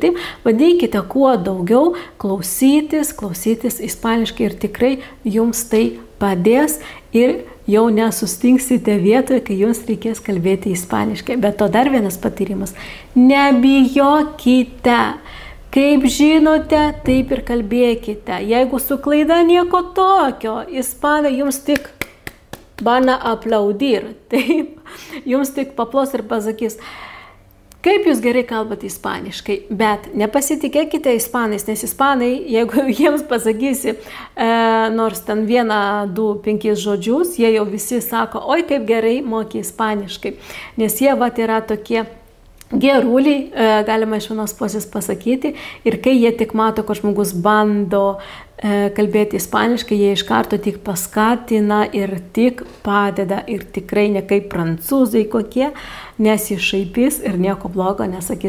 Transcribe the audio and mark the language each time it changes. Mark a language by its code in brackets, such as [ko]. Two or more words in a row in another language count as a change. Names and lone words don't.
[lt] Taip, bandykite kuo daugiau klausytis ispaniškai ir tikrai jums tai padės ir jau nesustinksite vietoje, kai jums reikės kalbėti ispaniškai. Bet to dar vienas patarimas. Nebijokite. Kaip žinote, taip ir kalbėkite. Jeigu su klaida nieko tokio, ispanai jums tik [es] van a aplaudir. [lt] Taip, jums tik paplos ir pasakys, kaip jūs gerai kalbate ispaniškai, bet nepasitikėkite ispanais, nes ispanai, jeigu jiems pasakysi nors ten 1, 2, 5 žodžius, jie jau visi sako, oi kaip gerai moki ispaniškai, nes jie vat yra tokie geruliai, galima iš vienos pusės pasakyti, ir kai jie tik mato, kad žmogus bando kalbėti ispaniškai, jie iš karto tik paskatina ir tik padeda ir tikrai ne kaip prancūzai kokie, nesišaipys ir nieko blogo nesakys.